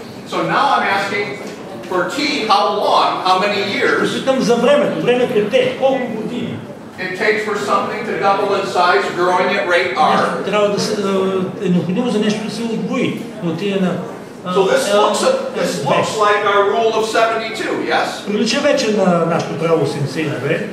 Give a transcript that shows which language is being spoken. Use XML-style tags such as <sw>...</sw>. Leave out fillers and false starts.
<en>So now I'm asking for T, how long, how many years</en> <bg>Питам за времето е те, колко години.</bg> <en>it takes for something to double in size, growing at rate R.</en> <bg>Нещо трябва да се, е необходимо за нещо да се отвои, да отиде на</bg> <en>So this looks like our rule of 72, yes?</en> <bg>Прилича вече на нашето правило 72.</bg>